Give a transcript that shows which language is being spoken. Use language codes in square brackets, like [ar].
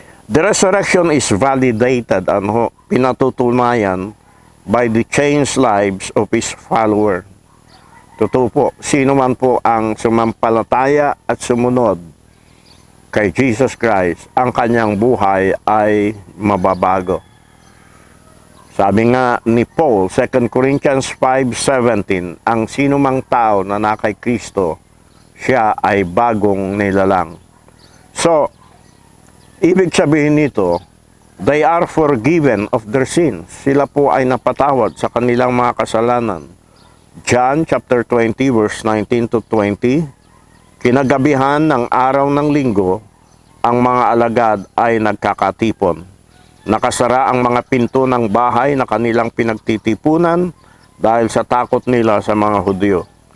[en] The resurrection is validated, [tl] pinatutunayan [en] by the changed lives of His follower. [tl] Totoo po, sino man po ang sumampalataya at sumunod kay Jesus Christ, ang kanyang buhay ay mababago. Sabi nga ni Paul, 2 Corinthians 5:17, ang sinumang tao na nakay Kristo, siya ay bagong nilalang. [en] So, [tl] ibig sabihin nito, [en] they are forgiven of their sins. [tl] Sila po ay napatawad sa kanilang mga kasalanan. John chapter 20 verse 19 to 20, kinagabihan ng araw ng linggo, ang mga alagad ay nagkakatipon. Nakasara ang mga pinto ng bahay na kanilang pinagtitipunan dahil sa takot nila sa mga Hudyo.